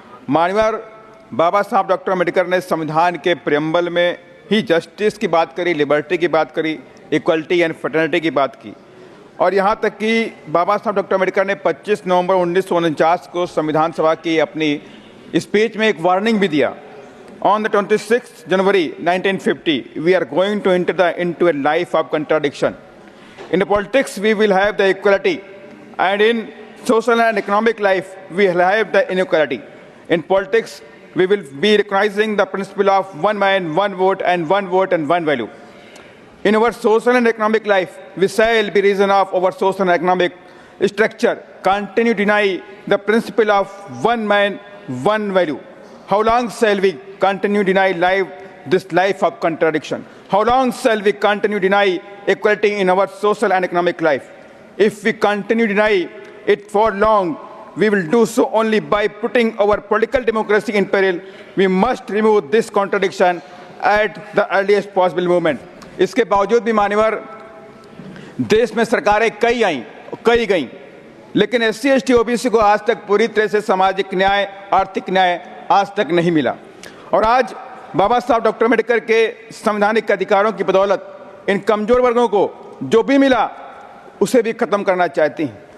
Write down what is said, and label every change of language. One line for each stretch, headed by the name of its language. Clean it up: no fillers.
Hindi: मान्यवर, बाबा साहब डॉक्टर अम्बेडकर ने संविधान के प्रेम्बल में ही जस्टिस की बात करी, लिबर्टी की बात करी, इक्वलिटी एंड फ्रेटर्निटी की बात की, और यहाँ तक कि बाबा साहब डॉक्टर अम्बेडकर ने 25 नवंबर 1949 को संविधान सभा की अपनी स्पीच में एक वार्निंग भी दिया।
English: On the 26th January 1950, we are going to enter into a life of contradiction. In the politics, we will have the equality, and in social and economic life, we will have the inequality. In politics, we will be recognizing the principle of one man, one vote, and one value. In our social and economic life, we shall be reason of our social and economic structure continue to deny the principle of one man, one value. How long shall we continue to deny this life of contradiction? How long shall we continue to deny equality in our social and economic life? If we continue to deny it for long, we will do so only by putting our political democracy in peril. We must remove this contradiction at the earliest possible moment.
Hindi: इसके बावजूद भी मान्यवर, देश में सरकारें कई आईं, कई गईं, लेकिन SC ST OBC को आज तक पूरी तरह से सामाजिक न्याय, आर्थिक न्याय आज तक नहीं मिला। और आज बाबा साहब डॉक्टर अम्बेडकर के संवैधानिक अधिकारों की बदौलत इन कमजोर वर्गों को जो भी मिला उसे भी खत्म करना चाहती हैं।